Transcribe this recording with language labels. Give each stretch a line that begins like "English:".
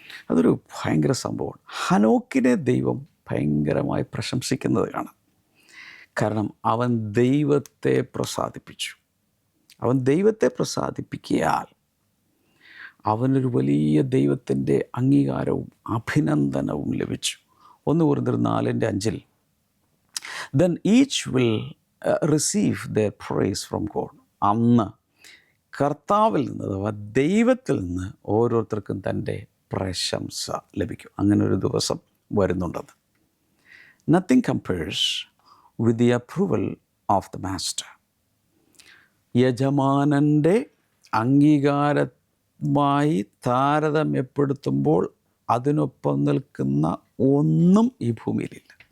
Malayalam: അതൊരു ഭയങ്കര സംഭവമാണ്. ഹനോക്കിനെ ദൈവം ഭയങ്കരമായി പ്രശംസിക്കുന്നത് കാണാം. കാരണം അവൻ ദൈവത്തെ പ്രസാദിപ്പിച്ചു. അവൻ ദൈവത്തെ പ്രസാദിപ്പിക്കിയാൽ അവനൊരു വലിയ ദൈവത്തിൻ്റെ അംഗീകാരവും അഭിനന്ദനവും ലഭിച്ചു.
English: 1 കൊരിന്ത്യർ 4:5 then each will receive their praise from God.
Malayalam: അന്ന് കർത്താവിൽ നിന്ന്, അഥവാ ദൈവത്തിൽ നിന്ന് ഓരോരുത്തർക്കും തൻ്റെ പ്രശംസ ലഭിക്കും. അങ്ങനെ ഒരു ദിവസം വരുന്നുണ്ടെന്ന്.
English: Nothing compares with the approval of the master.
Malayalam: യജമാനൻ്റെ അംഗീകാരമായി താരതമ്യപ്പെടുത്തുമ്പോൾ അതിനൊപ്പം നിൽക്കുന്ന ഒന്നും ഈ ഭൂമിയിലില്ല.